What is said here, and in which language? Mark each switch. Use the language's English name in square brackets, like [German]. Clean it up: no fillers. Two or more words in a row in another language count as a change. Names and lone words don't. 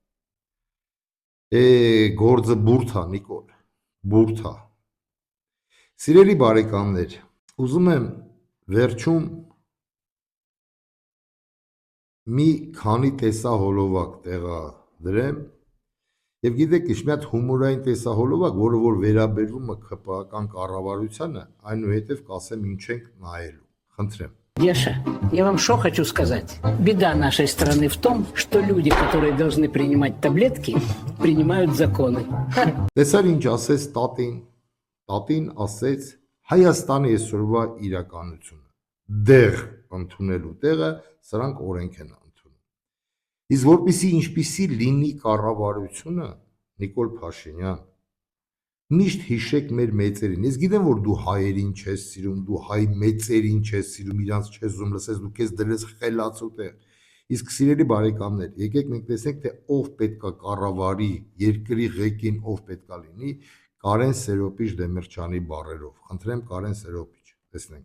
[Armenian] Գործը բուրթ է, Նիկոլ, բուրթ է։ Սիրելի բարեկամներ, ուզում եմ վերջում մի քանի տեսահոլովակ տեղադրեմ եւ գիտեք ինչ մի հատ հումորային տեսահոլովակ, որը որ վերաբերվում է ԿՊԱ-կան կառավարությանը, այնուհետև կասեմ ինչ ենք նայելու։ Խնդրեմ։ [Russian] Деша, я вам что хочу сказать. Беда нашей страны в том, что люди, которые должны принимать таблетки, принимают законы. [Armenian] Տեսար ինչ ասեց տատին ասեց Հայաստանի այսօրվա իրականությունը։ Դեղ ընդունելու տեղը սրանք օրենք են ընդունում։ Իսկ որպեսզի ինչպիսի լինի կառավարությունը, Նիկոլ Փաշինյան, միշտ հիշեք մեր մեծերին։ Ես գիտեմ, որ դու հայերին չես սիրում, դու հայ մեծերին չես սիրում, իրանց չես ուզում լսես, դու քեզ դրես խելացու տեղ։ Իսկ սիրելի բարեկամներ, եկեք մենք տեսնենք, թե ով պետքա կառավարի երկրի ղեկին, ով պետքա լինի Կարեն Սերոպիչ Դեմիրճյանի բառերով։ Խնդրեմ Կարեն Սերոպիչ, տեսնենք։